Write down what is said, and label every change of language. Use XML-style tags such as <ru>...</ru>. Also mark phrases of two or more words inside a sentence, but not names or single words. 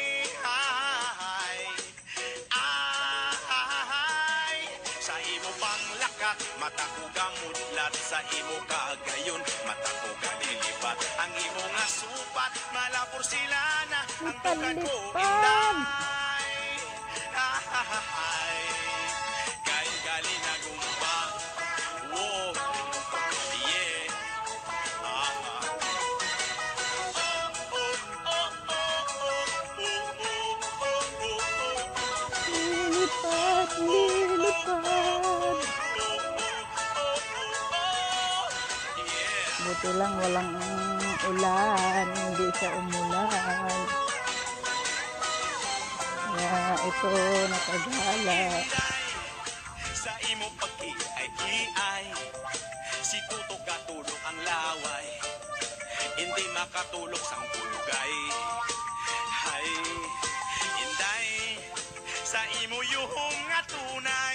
<hil>Sa imo pang lakat, mata ko gamudlat. Sa imo kagayon, mata ko galilipat. Ang imo nga supat, malapor sila na. Ang dughan ko inday. Kay gali na gumba.</hil> <en>Wow. Yeah.</en> <tl>Lilipad, lilipad. Buti lang walang ulan, hindi siya umulan. Kaya ito nakagala.</tl> <hil>Sa imo pag-iay-iay, si tutok katulog ang laway. Hindi makatulog sang bulugay. Hay, inday, sa imo yuhong nga tunay.</hil>